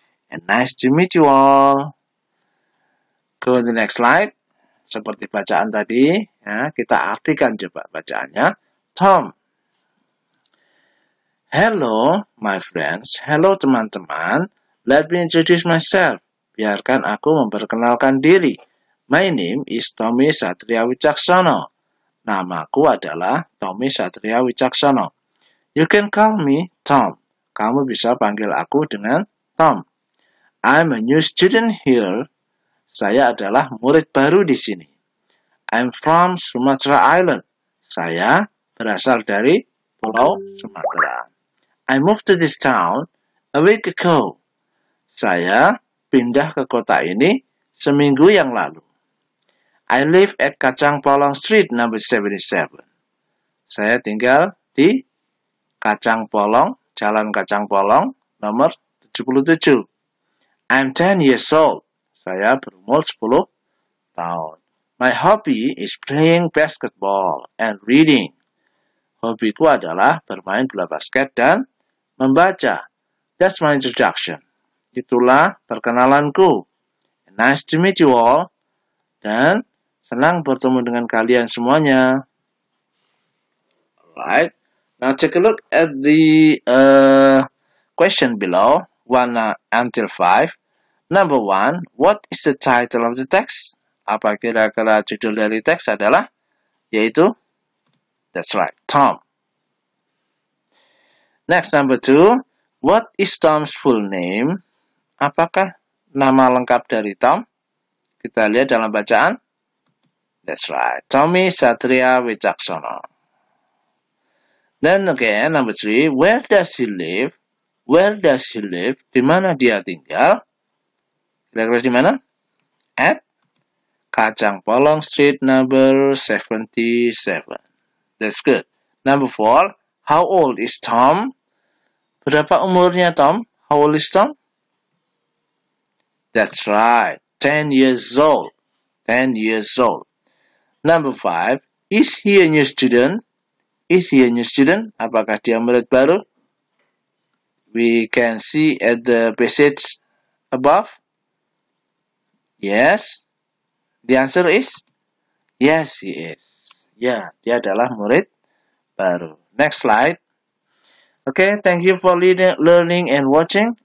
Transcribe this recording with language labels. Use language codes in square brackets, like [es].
[en] And nice to meet you all. Go to the next slide. [id] Seperti bacaan tadi, ya, kita artikan coba bacaannya. Tom. [en] Hello, my friends. Hello, teman-teman. Let me introduce myself. [id] Biarkan aku memperkenalkan diri. [en] My name is [id] Tommy Satria Wicaksono. Namaku adalah Tommy Satria Wicaksono. [en] You can call me Tom. [id] Kamu bisa panggil aku dengan Tom. [en] I'm a new student here. [id] Saya adalah murid baru di sini. [en] I'm from Sumatra Island. [id] Saya berasal dari Pulau Sumatera. [en] I moved to this town a week ago. [id] Saya pindah ke kota ini seminggu yang lalu. [en] I live at Kacang Polong Street, number 77. [id] Saya tinggal di Kacang Polong, Jalan Kacang Polong, nomor 77. [en] I'm 10 years old. [id] Saya berumur 10 tahun. [en] My hobby is playing basketball and reading. [id] Hobiku adalah bermain bola basket dan membaca. [en] That's my introduction. [id] Itulah perkenalanku. [en] Nice to meet you all. [id] Dan senang bertemu dengan kalian semuanya. [en] Alright. Now take a look at the question below, 1 until 5. Number 1, what is the title of the text? [id] Apa kira-kira judul dari teks adalah? Yaitu, [en] that's right, Tom. Next, number 2, what is Tom's full name? [id] Apakah nama lengkap dari Tom? Kita lihat dalam bacaan. [en] That's right, Tommy Satria Wicaksono. Then again, number 3, where does he live? Where does he live? [id] Di mana dia tinggal? Kira-kira di mana? [en] At Kacang Polong Street, number 77. That's good. Number 4, how old is Tom? [id] Berapa umurnya Tom? [en] How old is Tom? That's right, 10 years old. 10 years old. Number 5, is he a new student? Is he a new student? [id] Apakah dia murid baru? [en] We can see at the passage above. Yes. The answer is yes, he is. [id] Ya, dia adalah murid baru. [en] Next slide. Okay, thank you for learning and watching.